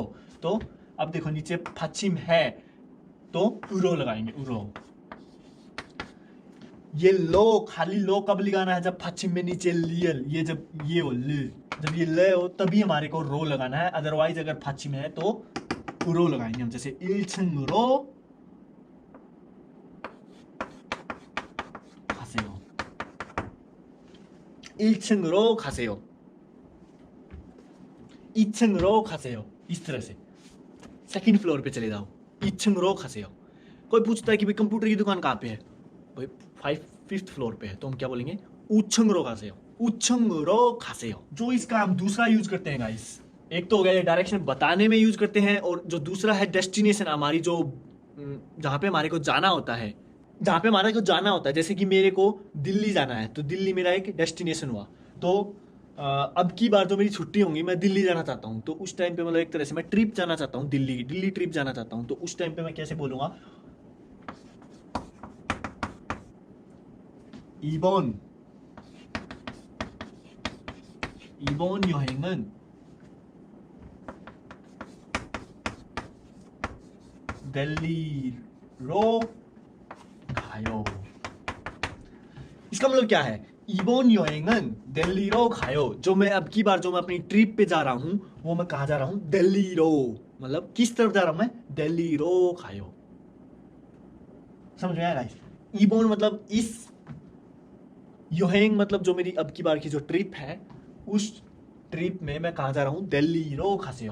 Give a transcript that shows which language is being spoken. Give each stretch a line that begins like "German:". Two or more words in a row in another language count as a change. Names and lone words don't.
Hindi: तो अब देखो नीचे फाचिम है तो उरो लगाएंगे, उरो। ये लो, खाली लो कब लगाना है, जब फाचिम में नीचे लियल, ये जब ये हो ल, जब ये ल हो तभी हमारे को रो लगाना है, अदरवाइज अगर फाचिम है तो उरो लगाएंगे हम।
Korean: जैसे 1층으로 가세요, 1층으로 가세요, 2층으로 가세요,
Hindi: इस तरह से
English: second floor
Hindi: पे चले जाओ,
Korean: 2층으로 가세요।
Hindi: कोई पूछता है कि भाई कंप्यूटर की दुकान कहाँ पे है, भाई 5th फ्लोर पे है, तो हम क्या बोलेंगे,
Korean: 5층으로 가세요, 5층으로 가세요।
Hindi: जो इसका हम दूसरा यूज करते हैं गाइस, एक तो हो गया डायरेक्शन बताने में यूज करते हैं, और जो दूसरा है डेस्टिनेशन, हमारी जो जहाँ पे हमारे को जाना होता है, जहाँ पे हमारे को जाना होता है, जैसे कि मेरे को दिल्ली जाना है, तो दिल्ली मेरा एक डेस्टिनेशन हुआ। तो अब की बार जो मेरी छुट्टी होंगी, मैं दिल्ली जाना चाहता हूँ, तो उस टाइम पे मतलब एक तरह से मैं ट्रिप जाना चाहता हूँ, दिल्ली ट्रिप जाना चाहता हूँ, तो उस टाइम पे मैं कैसे बोलूँगा,
Korean: 이번 여행은 दिल्ली로 가요।
Hindi: इसका मतलब क्या है,
Korean: 이번 여행은 दिल्ली로 가요,
Hindi: जो मैं अब की बार जो मैं अपनी ट्रिप पे जा रहा हूँ, वो मैं कहाँ जा रहा हूँ, दिल्ली로, मतलब किस तरफ जा रहा हूँ मैं,
Korean: दिल्ली로 가요।
Hindi: समझ में आया गाइस। इबोन मतलब इस, योहेंग मतलब जो मेरी अब की बार की जो ट्रिप है, उस ट्रिप में मैं कहाँ जा रहा हूँ,
Korean: दिल्ली로 가세요।